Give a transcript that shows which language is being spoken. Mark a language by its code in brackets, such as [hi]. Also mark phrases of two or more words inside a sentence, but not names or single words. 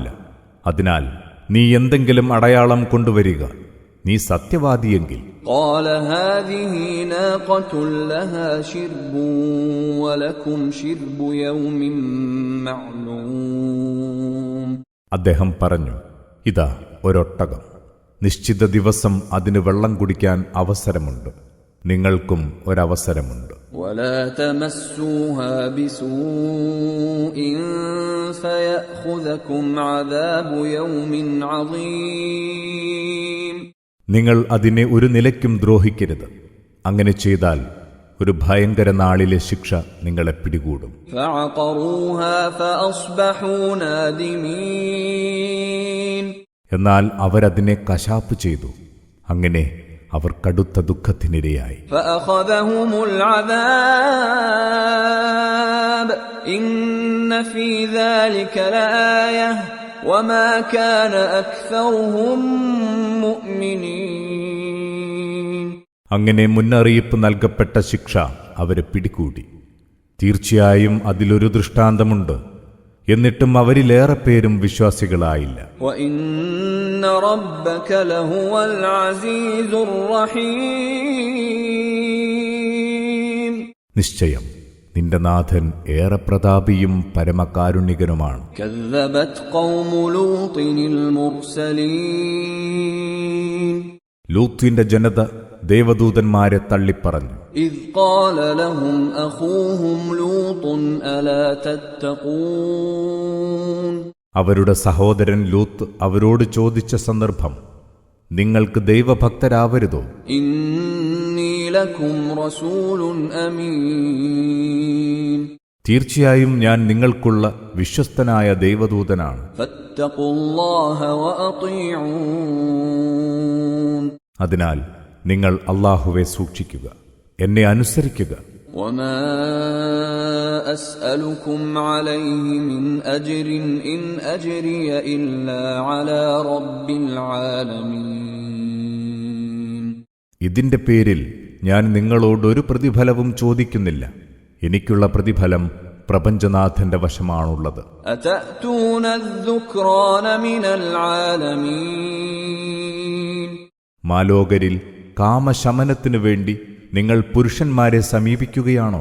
[ml] അതിനാൽ നീ എന്തെങ്കിലും അടയാളം കൊണ്ടുവരിക, നീ സത്യവാദിയെങ്കിൽ. [ar] قال هذه ناقة لها شرب ولكم شرب يوم معلوم. [ml] അദ്ദേഹം പറഞ്ഞു, ഇതാ ഒരൊട്ടകം, നിശ്ചിത ദിവസം അതിന് വെള്ളം കുടിക്കാൻ അവസരമുണ്ട്, നിങ്ങൾക്കും ഒരവസരമുണ്ട്. [ar] ولا تمسوها بسوء فيأخذكم عذاب يوم عظيم. [ml] നിങ്ങൾ അതിനെ ഒരു നിലയ്ക്കും ദ്രോഹിക്കരുത്, അങ്ങനെ ചെയ്താൽ ഒരു ഭയങ്കര നാളിലെ ശിക്ഷ നിങ്ങളെ പിടികൂടും. [ar] فعقروها فأصبحوا نادمين. [ml] എന്നാൽ അവരതിനെ കശാപ്പ് ചെയ്തു, അങ്ങനെ അവർ കടുത്ത ദുഃഖത്തിനിരയായി. [ar] فأخذهم العذاب إن في ذلك لآية وما كان أكثرهم مؤمنين. [ml] അങ്ങനെ മുന്നറിയിപ്പ് നൽകപ്പെട്ട ശിക്ഷ അവരെ പിടികൂടി. തീർച്ചയായും അതിലൊരു ദൃഷ്ടാന്തമുണ്ട്, എന്നിട്ടും അവരിലേറെ പേരും വിശ്വാസികളായില്ല. [ar] وإن ربك لهو العزيز الرحيم. [ml] നിശ്ചയം നിന്റെ നാഥൻ ഏറെ പ്രതാപിയും പരമകാരുണികനുമാണ്. [ar] كذبت قوم لوط المرسلين. [ml] ലൂത്തിന്റെ ജനത ദേവദൂതന്മാരെ തള്ളിപ്പറഞ്ഞു. [ar] إذ قال لهم أخوهم لوط ألا تتقون. [ml] അവരുടെ സഹോദരൻ ലൂത്ത് അവരോട് ചോദിച്ച സന്ദർഭം, നിങ്ങൾക്ക് ദൈവഭക്തരാവരുതോ? [ar] إني لكم رسول أمين. [ml] തീർച്ചയായും ഞാൻ നിങ്ങൾക്കുള്ള വിശ്വസ്തനായ ദൈവദൂതനാണ്. [ar] فاتقوا الله وأطيعون. [ml] അതിനാൽ നിങ്ങൾ അല്ലാഹുവെ സൂക്ഷിക്കുക, എന്നെ അനുസരിക്കുക. [ar] وما أسألكم عليه من أجر إن أجري إلا على رب العالمين. [ml] ഇതിന്റെ പേരിൽ ഞാൻ നിങ്ങളോടൊരു പ്രതിഫലവും ചോദിക്കുന്നില്ല, എനിക്കുള്ള പ്രതിഫലം പ്രപഞ്ചനാഥന്റെ വശമാണുള്ളത്. [ar] أتأتون الذكران من العالمين. [ml] മാലോകരിൽ കാമശമനത്തിനു വേണ്ടി നിങ്ങൾ പുരുഷന്മാരെ സമീപിക്കുകയാണോ?